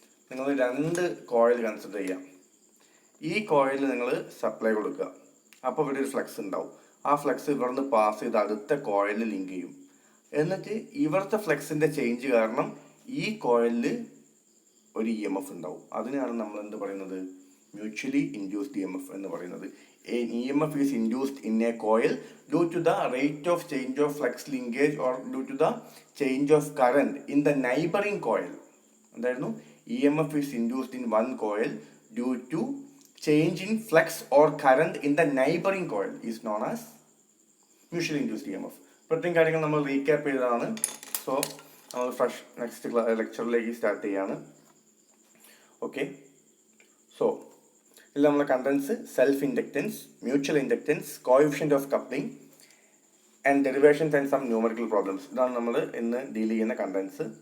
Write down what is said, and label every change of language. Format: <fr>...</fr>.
<ml>നിങ്ങൾ രണ്ട് coil consider ചെയ്യാം. ഈ കോയിലിൽ നിങ്ങൾ സപ്ലൈ കൊടുക്കുക, അപ്പോൾ ഇവിടെ ഒരു ഫ്ലക്സ് ഉണ്ടാവും. ആ ഫ്ലക്സ് ഇവിടുന്ന് പാസ് ചെയ്ത് അടുത്ത കോയിലിൽ ലിങ്ക് ചെയ്യും. എന്നിട്ട് ഇവിടുത്തെ ഫ്ലക്സിൻ്റെ ചേഞ്ച് കാരണം ഈ കോയിലിൽ ഒരു EMF ഉണ്ടാവും. അതിനാണ് നമ്മൾ എന്ത് പറയുന്നത്? മ്യൂച്വലി ഇൻഡ്യൂസ്ഡ് EMF എന്ന് പറയുന്നത്.</ml> <en>EMF is induced in a coil due to the rate of change of flux linkage or due to the change of current in the neighboring coil.</en> <ml>എന്തായിരുന്നു?</ml> <en>EMF is induced in one coil due to change in flux or current in the neighboring coil is known as mutually induced EMF.</en> <ml>ഇത്രയും കാര്യങ്ങൾ നമ്മൾ recap ചെയ്തതാണ്. So നമ്മൾ next ലെക്ചറിലേക്ക് start ചെയ്യാണ്. Okay, so ഇതിൽ നമ്മളെ contents self inductance, mutual inductance, coefficient of coupling,</ml> <en>And derivations and some numerical problems.</en> <ml>ഇതാണ് നമ്മൾ ഇന്ന് ഡീൽ ചെയ്യുന്ന കണ്ടന്റ്സ്.</ml>